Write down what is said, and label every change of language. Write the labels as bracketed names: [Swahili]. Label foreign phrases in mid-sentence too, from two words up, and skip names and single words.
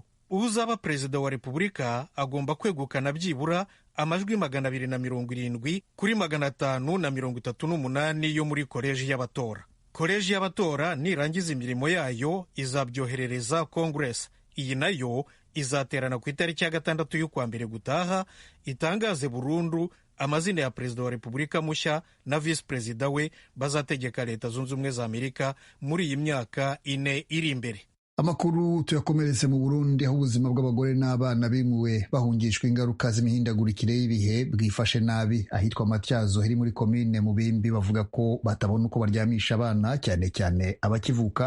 [Kinyarwanda] Uzaba perezida wa Repubulika agomba kwegukana byibura amajwi 270 kuri 538 yo muri koleji y'abatora. Koleji y'abatora nirangiza imirimo yayo izabyoherereza Congress. Iyi nayo izaterana ku itariki ya 6 y'ukwa mbere gutaha, itangaze burundu amazina ya perezida wa Repubulika mushya na visi perezida we bazategeka Leta Zunze Ubumwe za Amerika muri iyi myaka 4 iri imbere. Amakuru tuyakomeretse mu Burundi, aho ubuzima bw'abagore n'abana bimuwe bahungishwa ingaruka z'imihindagurikire y'ibihe bwifashe nabi. Ahitwa Matyazo heri muri komine Mubimbi bavuga ko batabona uko baryamisha abana, cyane cyane abakivuka.